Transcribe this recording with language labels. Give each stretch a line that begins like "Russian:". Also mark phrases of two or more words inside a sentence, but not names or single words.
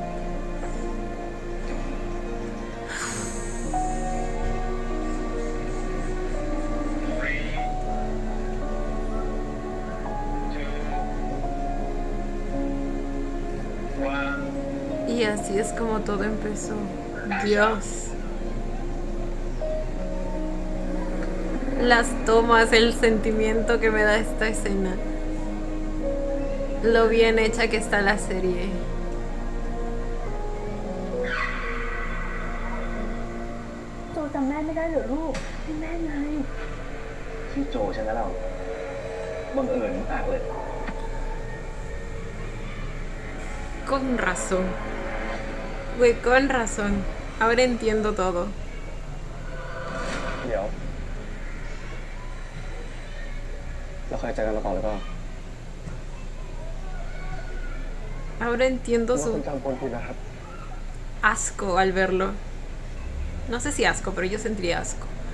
Spanish: Y así es como todo empezó. Dios. Las tomas, el sentimiento que me da esta escena. Lo bien hecha que está la serie.
Thai: โจจำแม่ไม่ได้เหรอลูกนี่แม่ไง ชื่อโจใช่ไหมเราบังเอิญมากเลย
Spanish: Con razón. Güey, con razón. Ahora entiendo todo.
Thai: เดี๋ยว เราเคยเจอกันมาก่อนหรือเปล่า
Spanish: Ahora entiendo
Thai: ว่าคุ
Spanish: su
Thai: ณจำคนผิดนะครับ
Spanish: asco al verlo. No sé si asco, pero yo sentiría asco.